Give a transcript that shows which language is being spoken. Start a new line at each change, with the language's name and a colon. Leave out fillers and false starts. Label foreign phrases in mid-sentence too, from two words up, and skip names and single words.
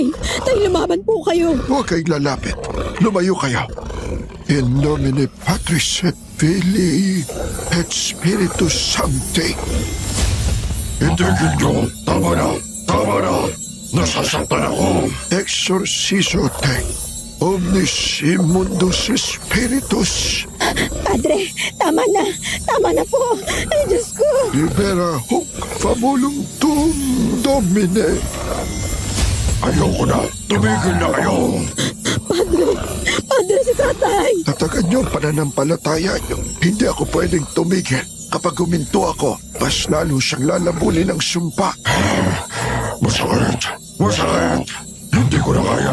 Filipino: Tay, lumaban po kayo. Huwag kayong lalapit. Lumayo kayo.
Latin: In nomine Patris et Filii et Spiritus Sancti.
Filipino: Itigil niyo. Tama na. Tama na. Nasasaktan ako.
Latin: Exorciso te. Omnis immundus spiritus.
Filipino: Padre, tama na. Tama na po. Ay, Diyos ko.
Latin: Libera hoc fabulum tuum, Domine.
Filipino: Ayoko na. Tumigil na kayo. Padre, si tatay. Tatagan niyo ang pananampalataya niyo. Hindi ako pwedeng tumigil. Kapag huminto ako, mas lalo siyang lalabulin ng sumpa. Masakit! Masakit! Hindi ko na kaya.